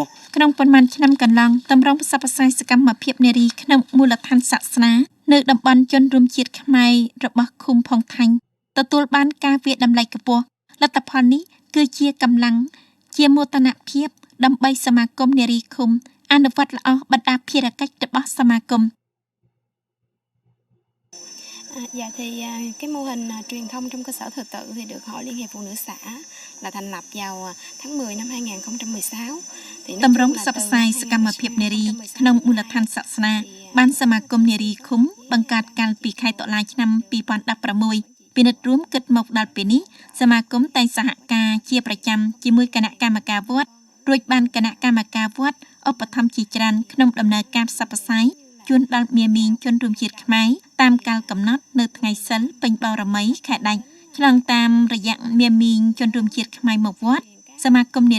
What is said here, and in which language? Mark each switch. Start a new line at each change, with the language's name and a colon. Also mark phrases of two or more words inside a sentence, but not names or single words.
Khmer: ក្នុងប៉ុន្មានឆ្នាំកន្លងតម្រង់ផ្សព្វផ្សាយសកម្មភាពនារីក្នុងមូលដ្ឋានសាសនានៅតំបន់ជនរួមជាតិខ្មែររបស់ឃុំផុងថាញ់ទទួលបានការវាយតម្លៃខ្ពស់លទ្ធផលនេះគឺជាកម្លាំងជាមោទនភាពដើម្បីសមាគមនារីឃុំអនុវត្តល្អបណ្ដាភារកិច្ចរបស់សមាគម
Vietnamese: Dạ thì cái mô hình truyền thông trong cơ sở thờ tự thì được Hội Liên hiệp Phụ nữ xã là thành lập vào tháng 10 năm 2016.
Khmer: តម្រង់ផ្សព្វផ្សាយសកម្មភាពនារីក្នុងមូលដ្ឋានសាសនាបានសមាគមនារីឃុំបង្កើតកាលពីខែតុលាឆ្នាំ2016ពិនិត្យរួមគិតមកដល់ពេលនេះសមាគមតែងសហការជាប្រចាំជាមួយគណៈកម្មការវត្តរួចបានគណៈកម្មការវត្តឧបត្ថម្ភជាច្រើនក្នុងដំណើរការផ្សព្វផ្សាយជូនដល់មាមីងជនរួមជាតិខ្មែរតាមកាលកំណត់នៅថ្ងៃសិលពេញបរមីខែដាច់ឆ្លងតាមរយៈមាមីងជនរួមជាតិខ្មែរមកវត្តសមាគមនា